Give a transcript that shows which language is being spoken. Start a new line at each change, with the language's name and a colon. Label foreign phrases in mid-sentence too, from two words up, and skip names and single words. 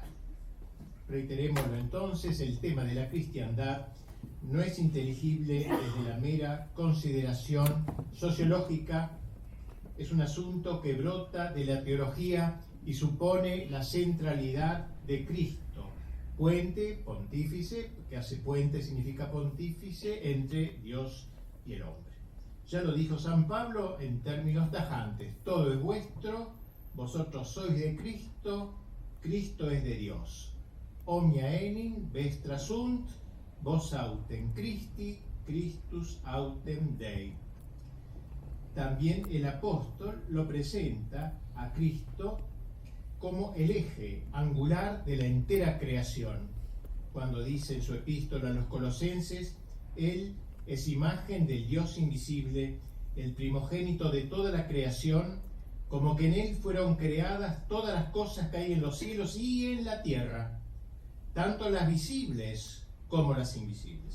Spanish: Reiterémoslo entonces, el tema de la cristiandad no es inteligible desde la mera consideración sociológica, es un asunto que brota de la teología y supone la centralidad de Cristo, puente, pontífice, que hace puente significa pontífice, entre Dios y el hombre. Ya lo dijo San Pablo en términos tajantes: todo es vuestro, vosotros sois de Cristo, Cristo es de Dios.
Latin: Omnia enim vestra sunt, vos autem Christi, Christus autem Dei.
Spanish: También el apóstol lo presenta a Cristo como el eje angular de la entera creación, cuando dice en su epístola a los Colosenses: Él es imagen del Dios invisible, el primogénito de toda la creación, como que en Él fueron creadas todas las cosas que hay en los cielos y en la tierra, tanto las visibles como las invisibles.